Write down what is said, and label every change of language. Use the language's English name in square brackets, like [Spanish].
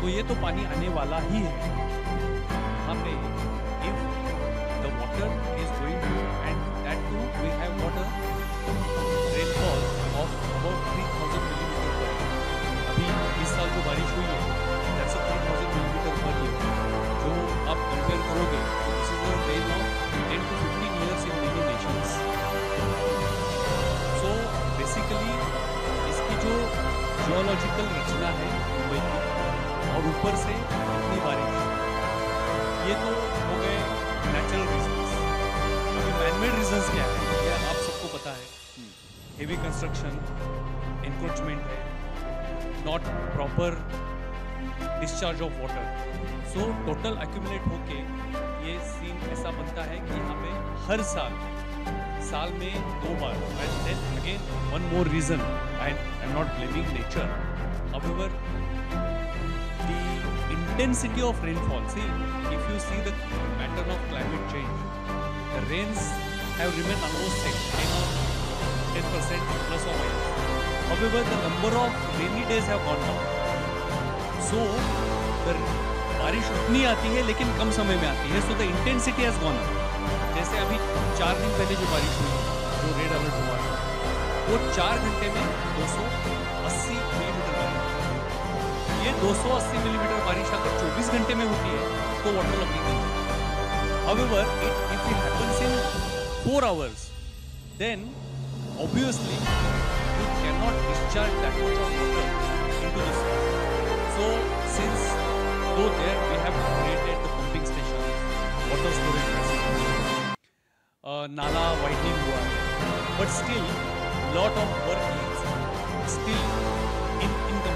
[Hindi] तो ये तो पानी आने वाला ही है। यहाँ पे [English] If the water is going to, and that too we have water rainfall of about 3000 millimetre per year. [Hindi] अभी इस साल जो बारिश हुई है [English] That's 3000 millimetre per year. [Hindi] जो आप कंपेयर करोगे तो [English] This is the rain of 10 to 15 years in many nations. So basically [Hindi] इसकी जो जियोलॉजिकल रचना है मुंबई की, और ऊपर से इतनी बारिश, ये तो हो गए नेचुरल रीजंस। अभी मैनमेड रीजंस क्या है, ये आप सबको पता है। [English] Heavy construction, encroachment है, not proper discharge of water. [Hindi] So total accumulate होके ये सीन ऐसा बनता है कि यहाँ पे हर साल में 2 बार, [English] And then again one more reason, and I am not blaming nature, however the intensity of rainfall, see if you see the pattern of climate change, the rains have remain almost same, 10% plus or minus. However, the number of rainy days have gone down. So, the [Hindi] बारिश उतनी आती है लेकिन कम समय में आती है। [English] So the intensity has gone up. [Hindi] जैसे अभी 4 दिन पहले जो बारिश हुई, जो रेड अलर्ट हुआ था, वो 4 घंटे में 280 मिलीमीटर बारिश। ये 280 मिलीमीटर बारिश अगर 24 घंटे में होती है तो वाटर लॉगिंग नहीं है। [English] However, if it happens in 4 hours, then obviously you cannot discharge that much of water into the sea. So since though there we have created the pumping stations, water storage facilities, nala widening [Hindi] हुआ है, [English] but still lot of work is still incomplete.